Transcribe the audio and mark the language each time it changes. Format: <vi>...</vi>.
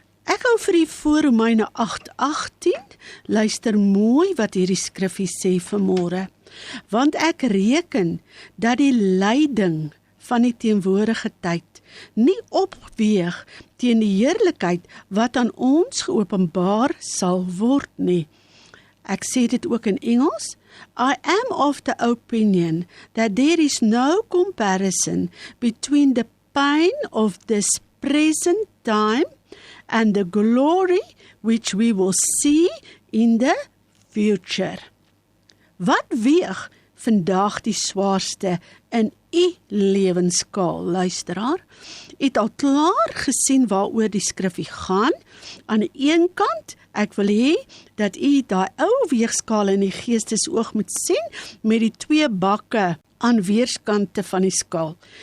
<af>Ek hou vir u voor Romeine 8:18, luister mooi wat hierdie skriffie sê vanmôre. Want ek reken dat die lyding van die teenwoordige tyd nie opweeg teen die heerlikheid wat aan ons geopenbaar sal word nie. Ek sê dit ook in Engels.</af> <en>I am of the opinion that there is no comparison between the pain of this present time and the glory which we will see in the future.</en> <af>Wat weeg vandag die swaarste in u lewensskaal, luisteraar? U het al klaar gesien waaroor die skriffie gaan. Aan die een kant, ek wil hê dat u daai ou weegskaal in die geestesoog moet sien met die twee bakke aan weerskante van die skaal.</af>